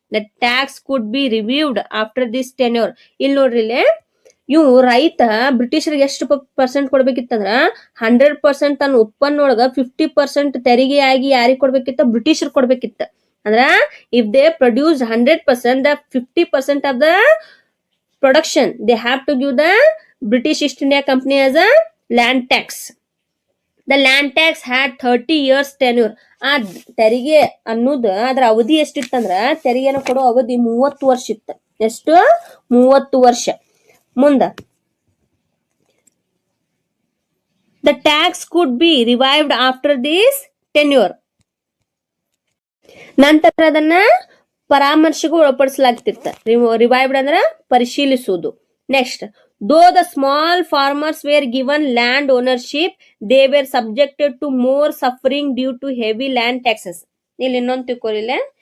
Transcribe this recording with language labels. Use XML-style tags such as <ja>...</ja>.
<en>The tax could be reviewed after this tenure.</en> <kn>ಇಲ್ಲಿ ನೋಡ್ರಿ, ಇವು ರೈತ ಬ್ರಿಟಿಷರಿಗೆ ಎಷ್ಟು ಪರ್ಸೆಂಟ್ ಕೊಡ್ಬೇಕಿತ್ತಂದ್ರ 100% ತನ್ನ ಉತ್ಪನ್ನೊಳಗ 50% ತೆರಿಗೆಯಾಗಿ ಯಾರಿಗೆ ಕೊಡ್ಬೇಕಿತ್ತ? ಬ್ರಿಟಿಷರು ಕೊಡ್ಬೇಕಿತ್ತ.</kn> <en>ಅಂದ್ರ if they produce 100%, the 50% of the production they have to give the British East India Company as a land tax. The land tax had 30 years tenure.</en> <kn>ಆ ತೆರಿಗೆ ಅನ್ನೋದು ಅದ್ರ ಅವಧಿ ಎಷ್ಟಿತ್ತಂದ್ರ, ತೆರಿಗೆನ ಕೊಡೋ ಅವಧಿ 30 ವರ್ಷ ಇತ್ತ. ಎಷ್ಟು? 30 ವರ್ಷ.</kn> <en>ಮುಂದ the tax could be revived after this tenure.</en> <kn>ನಂತರ ಅದನ್ನ ಪರಾಮರ್ಶೆಗೂ ಒಳಪಡಿಸಲಾಗ್ತಿರ್ತ. ರಿವೈವ್ಡ್ ಅಂದ್ರ ಪರಿಶೀಲಿಸುವುದು.</kn> <en>Next, though the small farmers were given land ownership, they were subjected to more suffering due to heavy land taxes.</en> <kn>ಇಲ್ಲಿ ಇನ್ನೊಂದು ತಿಳ್ಕೊರಿಲ್ಲ.</kn>